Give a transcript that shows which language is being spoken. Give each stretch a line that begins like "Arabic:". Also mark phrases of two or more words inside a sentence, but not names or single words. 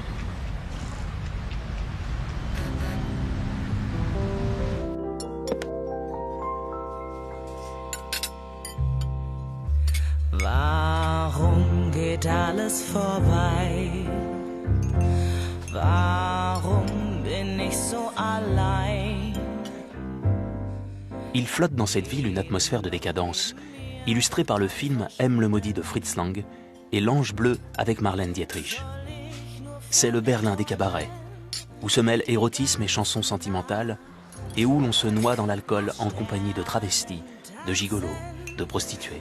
German: Warum geht alles vorbei? Warum bin ich so allein?
French: Il flotte dans cette ville une atmosphère de décadence, illustrée par le film M le maudit de Fritz Lang et L'Ange bleu avec Marlène Dietrich. C'est le Berlin des cabarets, où se mêlent érotisme et chansons sentimentales, et où l'on se noie dans l'alcool en compagnie de travestis, de gigolos, de prostituées.